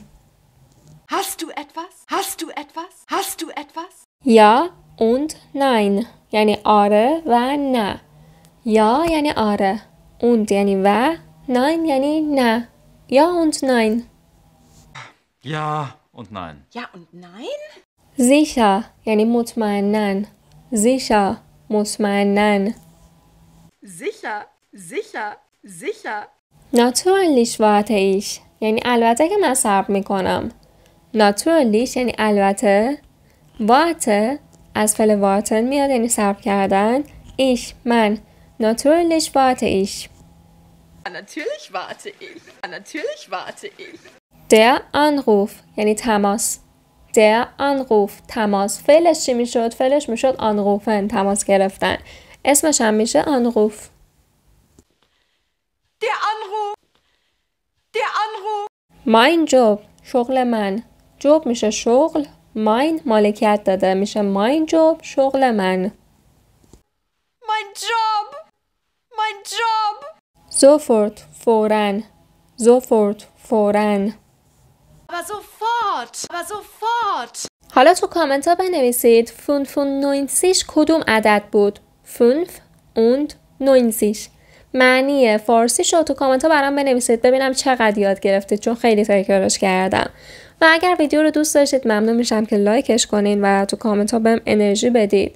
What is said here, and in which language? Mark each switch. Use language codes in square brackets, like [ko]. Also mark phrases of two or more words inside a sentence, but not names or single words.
[de] Hast du etwas? Hast du etwas? Hast du etwas? Ja und nein [fa] یعنی آره و نه. یا یعنی آره. und یعنی و. nein یعنی نه. [de] Ja und nein. Ja und nein. Ja und nein? [fa] sicher یعنی مطمئنن. sicher مطمئنن. [de] Sicher, sicher, sicher. Natürlich warte ich [fa] یعنی البته که من صبر میکنم. Natürlich یعنی البته. warte از فعل warten میاد یعنی صبر کردن. [de] ich من. Natürlich warte ich. Natürlich warte ich. Natürlich warte ich. Der Anruf [fa] یعنی تماس. [de] Der Anruf [fa] تماس. فعلش چی میشد؟ فعلش میشد anrufen تماس گرفتن. اسمش هم میشه Anruf. [de] Der Anruf. Der Anruf. Mein Job [fa] شغل من. job میشه شغل. mein مالکیت داده میشه [de] mein Job [fa] شغل من. [de] Mein Job. Mein Job. [fa] sofort فوراً. sofort فوراً. [de] Aber sofort, aber sofort. [fa] حالا تو کامنت ها بنویسید 95 کدوم عدد بود. 95 معنی فارسی شو تو کامنت ها برام بنویسید ببینم چقدر یاد گرفتید چون خیلی تکرارش کردم. و اگر ویدیو رو دوست داشتید ممنون میشم که لایکش کنین و تو کامنت ها بهم انرژی بدید.